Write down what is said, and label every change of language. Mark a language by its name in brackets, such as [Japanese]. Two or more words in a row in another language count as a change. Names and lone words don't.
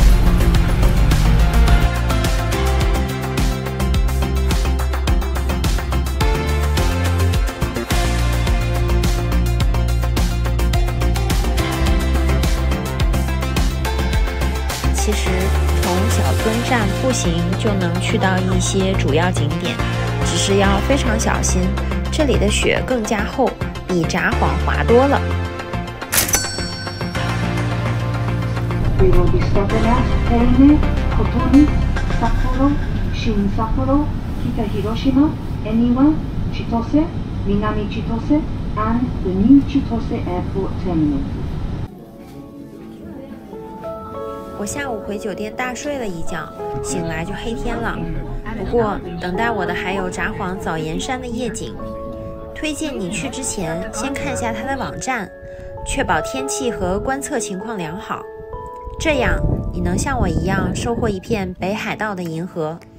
[Chinese] 其实从小樽站步行就能去到一些主要景点，只是要非常小心，这里的雪更加厚，比札幌滑多了。 [English] We will be stopping at Eine, Kotoni, Sapporo, Shin Sapporo, Kita Hiroshima, Eniwa, Chitose, Minami Chitose, and the new Chitose Airport Terminal. [Chinese] 我下午回酒店大睡了一觉，醒来就黑天了。不过等待我的还有札幌早岩山的夜景。推荐你去之前先看下它的网站，确保天气和观测情况良好，这样你能像我一样收获一片北海道的银河。